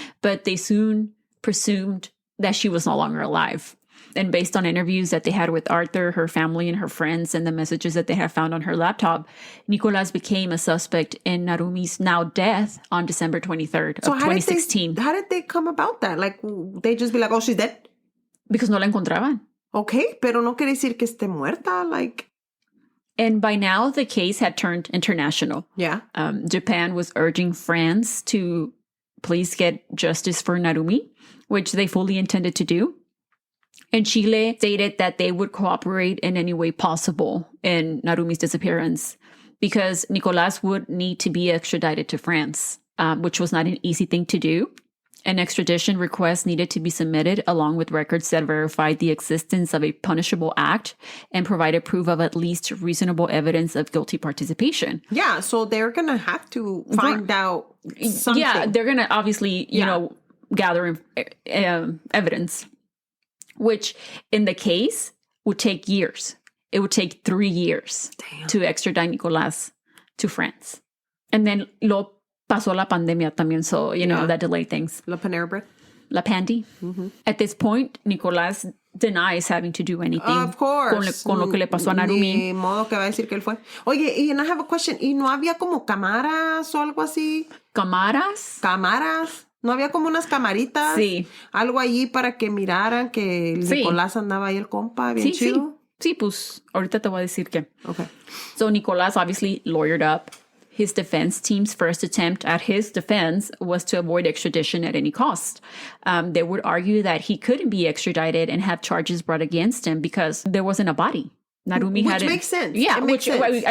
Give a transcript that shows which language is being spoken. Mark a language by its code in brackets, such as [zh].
[en] But they soon presumed that she was no longer alive. And based on interviews that they had with Arthur, her family, and her friends, and the messages that they had found on her laptop, Nicolas became a suspect in Narumi's now death on December 23rd of 2016. How did they come about that? Like, they just be like, oh, she's dead? [es] Because no la encontraban. Okay, pero no quiere decir que esté muerta, like... [en] And by now, the case had turned international. Yeah. Japan was urging France to please get justice for Narumi, which they fully intended to do. And Chile stated that they would cooperate in any way possible in Narumi's disappearance because Nicolas would need to be extradited to France, which was not an easy thing to do. An extradition request needed to be submitted along with records that verified the existence of a punishable act and provided proof of at least reasonable evidence of guilty participation. Yeah, so they're going to have to find out something. Yeah, they're going to obviously, gather evidence. Which in the case would take years. It would take 3 years to extradite Nicolas to France. And then [es] lo pasó la pandemia también, [en] so, that delayed things. La Panera Bread. [es] La Pandy. Mm-hmm. [en] At this point, Nicolas denies having to do anything. Of course. [es] Con lo que le pasó a Narumi. Ni modo que va a decir que él fue. [en] Oye, and I have a question. [es] ¿Y no había como cámaras o algo así? ¿Cámaras? Cámaras. ¿No había como unas camaritas? Sí. Algo allí para que miraran que el Nicolás andaba ahí el compa, bien chido. Sí, pues ahorita te voy a decir que. [en] Okay. So Nicolas obviously lawyered up. His defense team's first attempt at his defense was to avoid extradition at any cost. They would argue that he couldn't be extradited and have charges brought against him because there wasn't a body. Narumi Which makes sense. Yeah, it makes sense.